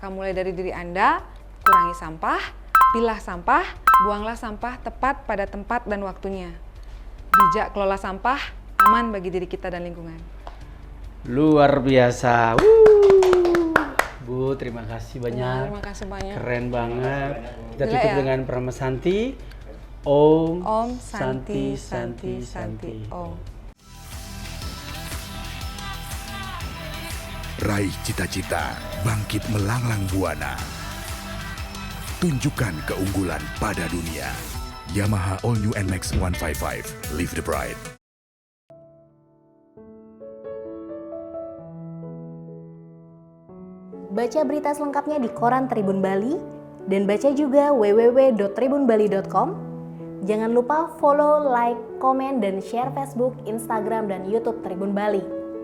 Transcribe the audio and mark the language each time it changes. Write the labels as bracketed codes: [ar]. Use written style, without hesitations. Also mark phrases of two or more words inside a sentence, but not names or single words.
[id] Maka mulai dari diri Anda, kurangi sampah, Pilah sampah, buanglah sampah tepat pada tempat dan waktunya. Bijak kelola sampah, aman bagi diri kita dan lingkungan. Luar biasa. Bu, terima kasih banyak. Terima kasih banyak. Keren banget. Kita Gila tutup ya? dengan Prama Santi. Om, [sa] Om Santi, Santi, Santi, Om. [id] Raih cita-cita, bangkit melanglang buana. Tunjukkan keunggulan pada dunia. [en] Yamaha All New NMAX 155. Live the Pride. [id] Baca berita selengkapnya di koran Tribun Bali dan baca juga www.tribunbali.com. Jangan lupa follow, like, komen, dan share Facebook, Instagram, dan YouTube Tribun Bali.